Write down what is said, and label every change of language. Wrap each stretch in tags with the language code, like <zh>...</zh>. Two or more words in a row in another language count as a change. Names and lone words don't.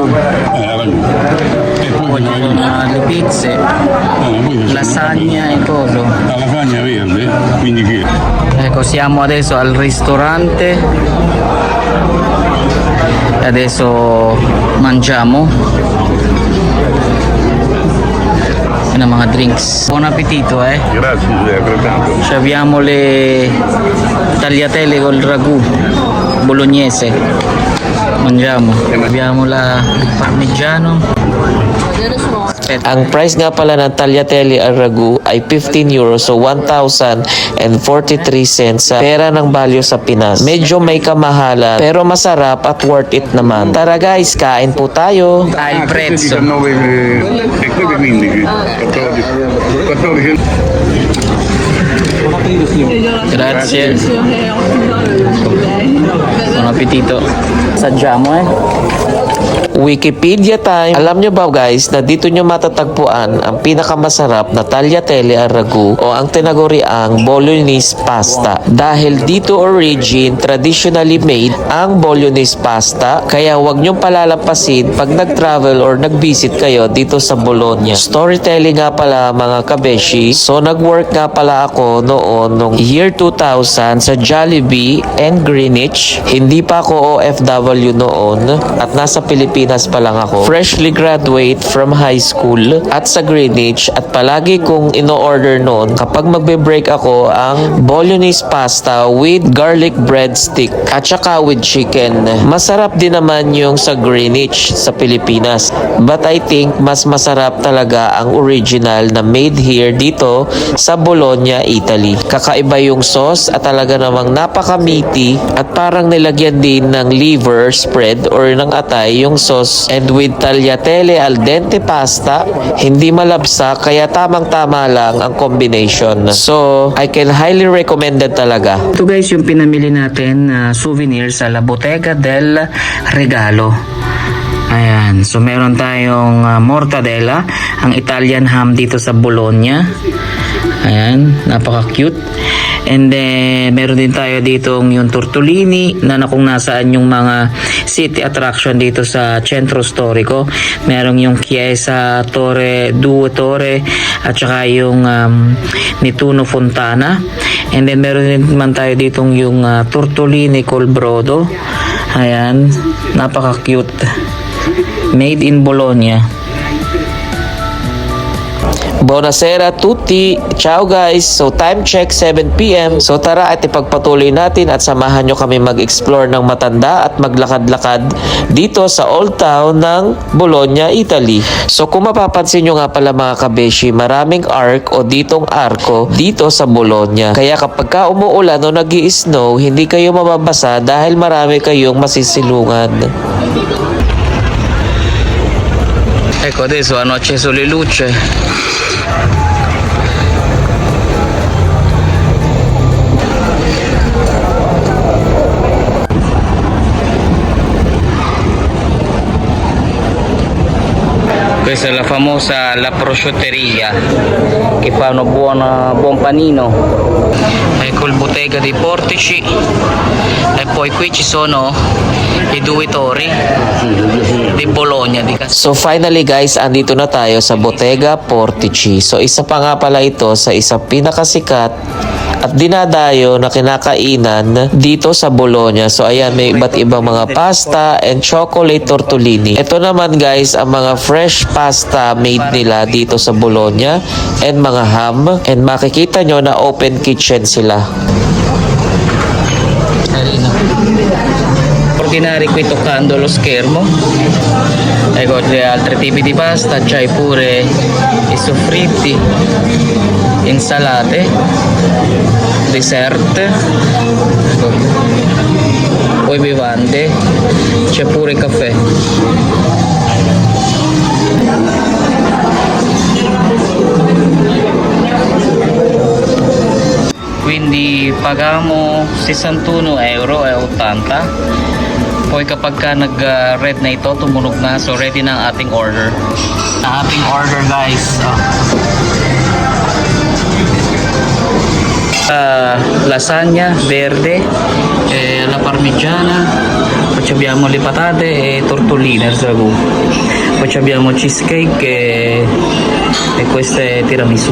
<it>Ragù. E poi Poi ci sono le pizze, poi lasagna e coso. la lasagna verde 15 euro. Ecco, siamo adesso al ristorante. Adesso mangiamo.</it> <tl>Yun ang mga drinks.</tl> <it>Buon appetito, eh. Grazie, altrettanto. Ci abbiamo le tagliatelle col ragù bolognese. Mangiamo. Abbiamo il parmigiano. Aspetta.</it> <tl>Ang price nga pala ng tagliatelle al ragu ay 15 euros, so 1,043 cents sa pera ng value sa Pinas. Medyo may kamahalan pero masarap at</tl> <en>worth it</en> <tl>naman. Tara guys, kain po tayo.</tl> <it>Ah, il Questi prezzo. 19 e quelli 15. 14. Grazie. Buon appetito. Assaggiamo, eh.</it> <en>Wikipedia time.</en> <tl>Alam nyo ba guys na dito nyo matatagpuan ang pinakamasarap na tagliatelle al ragu o ang tinaguriang bolognese pasta. Dahil dito</tl> <en>origin traditionally made</en> <tl>ang bolognese pasta, kaya wag nyong palalampasin pag nag-travel or nag-visit kayo dito sa Bologna. Storytelling nga pala mga kabeshi. So nag-work nga pala ako noon nung year 2000 sa Jollibee and Greenwich. Hindi pa ako OFW noon at nasa Pilipinas pa lang ako.</tl> <en>Freshly graduate from high school</en> <tl>at sa Greenwich at palagi kong ino-order noon kapag magbe-break ako ang</tl> <en>bolognese pasta with garlic breadstick</en> <tl>at saka</tl> <en>with chicken.</en> <tl>Masarap din naman yung sa Greenwich sa Pilipinas.</tl> <en>But I think</en> <tl>mas masarap talaga ang original na</tl> <en>made here</en> <tl>dito sa Bologna, Italy. Kakaiba yung sauce at talaga namang napaka-meaty at parang nilagyan din ng</tl> <en>liver spread</en> <tl>or ng atay yung sauce,</tl> <en>and with tagliatelle al dente pasta,</en> <tl>hindi malabsa kaya tamang-tama lang ang combination.</tl> <en>So, I can highly recommend it talaga.</en> <tl>Ito guys yung pinamili natin na souvenir sa La Bottega del Regalo. Ayan, so meron tayong mortadella, ang</tl> <en>Italian ham</en> <tl>dito sa Bologna. Ayan, napaka-cute.</tl> <en>And then,</en> <tl>meron din tayo dito yung tortellini na kung nasaan yung mga</tl> <en>city attraction</en> <tl>dito sa Centro Storico. Meron yung Chiesa Torre, Due Torre, at saka yung Nettuno Fontana.</tl> <en>And then,</en> <tl>meron din naman tayo dito yung tortellini col brodo. Ayan, napaka-cute.</tl> <en>Made in Bologna.</en> <it>Buonasera tutti! Ciao guys!</it> <en>So time check 7 PM.</en> <tl>So tara at ipagpatuloy natin at samahan nyo kami mag-explore ng matanda at maglakad-lakad dito sa Old Town ng Bologna, Italy. So kung mapapansin nyo nga pala mga kabeshi, maraming arc o ditong arko dito sa Bologna. Kaya kapag ka umuulan o nag-i-snow, hindi kayo mababasa dahil marami kayong masisilungan.</tl> <it>Ecco, adesso hanno acceso le luci. Questa è la famosa La Prosciutteria che fa un buon panino. Ecco il bottega dei portici e poi qui ci sono i due tori di Bologna di</it> <en>So finally guys,</en> <tl>andito na tayo sa Bottega Portici. So isa pa nga pala ito sa isang pinakasikat at dinadayo na kinakainan dito sa Bologna. So ayan, may iba't ibang mga</tl> <en>pasta and chocolate tortellini.</en> <tl>Ito naman guys, ang mga</tl> <en>fresh pasta made</en> <tl>nila dito sa Bologna and mga ham. And makikita nyo na</tl> <en>open kitchen</en> <tl>sila.</tl> <it>Ordinari qui toccando lo schermo. Ecco gli altri tipi di pasta, c'hai pure i soffritti, insalate, dessert, ecco. Poi bevande, c'è pure caffè. Quindi pagamo 61 euro e 80.</it> <tl>Poi kapag ka nag-red na ito, tumunog na. So ready na ang ating order. Ang ating order guys.</tl> <it>Lasagna verde, la parmigiana, poi abbiamo le patate e tortolline al ragù. Poi abbiamo cheesecake e questa è tiramisù.</it>